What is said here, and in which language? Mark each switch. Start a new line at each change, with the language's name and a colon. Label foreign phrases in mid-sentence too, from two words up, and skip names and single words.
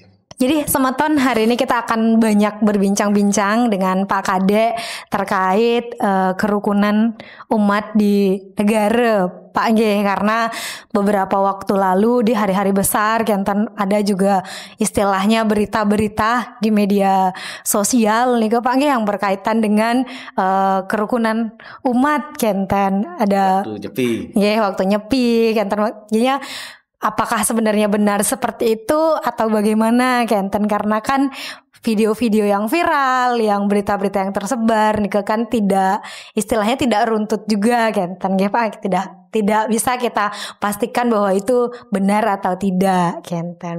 Indonesian: Jadi semeton hari ini kita akan banyak berbincang-bincang dengan Pak Kade terkait kerukunan umat di negara Pak Nge, karena beberapa waktu lalu di hari-hari besar Kenten ada juga istilahnya berita-berita di media sosial nih Pak Nge yang berkaitan dengan kerukunan umat Kenten ada waktu nyepi. Waktu nyepi Kenten jadinya. Apakah sebenarnya benar seperti itu atau bagaimana Kenten? Karena kan video-video yang viral, yang berita-berita yang tersebar nih kan tidak istilahnya tidak runtut juga Kenten ya Pak, tidak bisa kita pastikan bahwa itu benar atau tidak Kenten.